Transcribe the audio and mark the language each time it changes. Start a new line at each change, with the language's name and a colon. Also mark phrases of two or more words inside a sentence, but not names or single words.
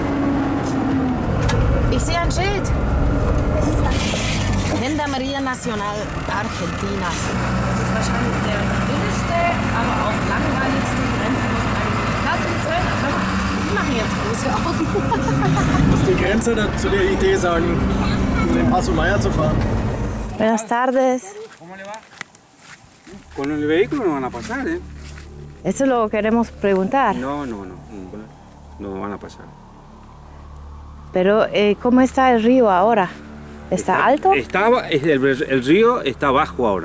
German: Ich sehe ein Schild. Santa Maria Nacional Argentinas. Das ist wahrscheinlich der billigste, aber auch langweiligste Grenzfluss. Da sind die Zöllner. Schau mal, die machen jetzt große Augen. Muss die Grenze zu der Idee sagen, den Paso Maya zu fahren.
Spanish: Buenas tardes. ¿Cómo le va? Con el vehículo no van a pasar, ¿eh? Eso lo queremos preguntar. No, no van a pasar. Pero, ¿cómo está el río ahora? ¿Está alto? El río está bajo ahora.